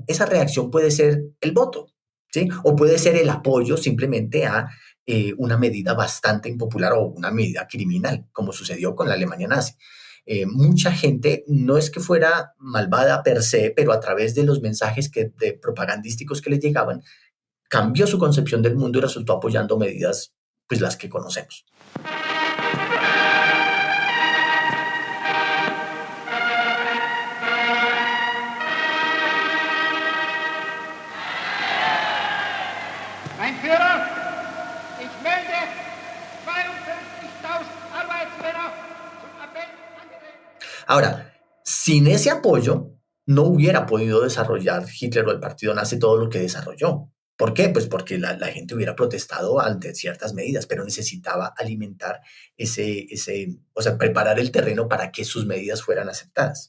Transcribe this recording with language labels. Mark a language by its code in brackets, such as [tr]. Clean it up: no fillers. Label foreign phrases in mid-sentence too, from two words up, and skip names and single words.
[es] Esa reacción puede ser el voto, ¿sí? O puede ser el apoyo simplemente a una medida bastante impopular o una medida criminal, como sucedió con la Alemania nazi. Mucha gente no es que fuera malvada per se, pero a través de los mensajes propagandísticos que les llegaban, cambió su concepción del mundo y resultó apoyando medidas, pues las que conocemos. [de] Mein Führer, ich melde 52.000 Arbeitsmänner zum Appell angetreten. [es] Ahora, sin ese apoyo, no hubiera podido desarrollar Hitler o el partido nazi todo lo que desarrolló. ¿Por qué? Pues porque la gente hubiera protestado ante ciertas medidas, pero necesitaba alimentar o sea, preparar el terreno para que sus medidas fueran aceptadas.